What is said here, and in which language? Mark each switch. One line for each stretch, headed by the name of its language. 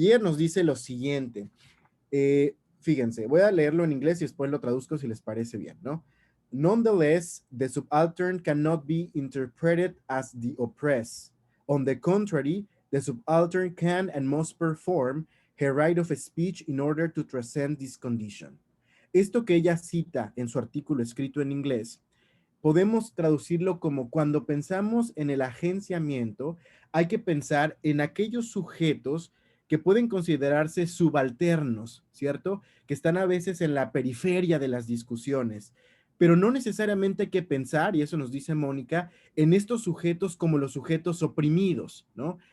Spanish: Y ella nos dice lo siguiente, fíjense, voy a leerlo en inglés y después lo traduzco si les parece bien, ¿no?
English: Nonetheless, the subaltern cannot be interpreted as the oppressed. On the contrary, the subaltern can and must perform her right of speech in order to transcend this condition.
Spanish: Esto que ella cita en su artículo escrito en inglés, podemos traducirlo como cuando pensamos en el agenciamiento, hay que pensar en aquellos sujetos que pueden considerarse subalternos, ¿cierto? Que están a veces en la periferia de las discusiones. Pero no necesariamente hay que pensar, y eso nos dice Mónica, en estos sujetos como los sujetos oprimidos, ¿no?